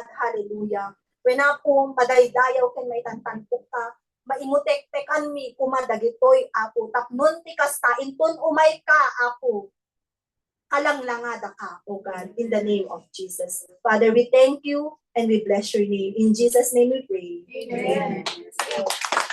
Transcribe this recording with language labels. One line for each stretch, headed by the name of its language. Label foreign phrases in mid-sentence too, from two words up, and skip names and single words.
Iloko: Hallelujah. When Apo madaydayaw ken maitantanpok ka, maimutek-tekan mi kumadagitoy, Apo, tapnon ti kasta inton umay ka, Apo, kalanglangada ka,
English: O God, in the name of Jesus. Father, we thank you and we bless your name. In Jesus' name we pray. Amen.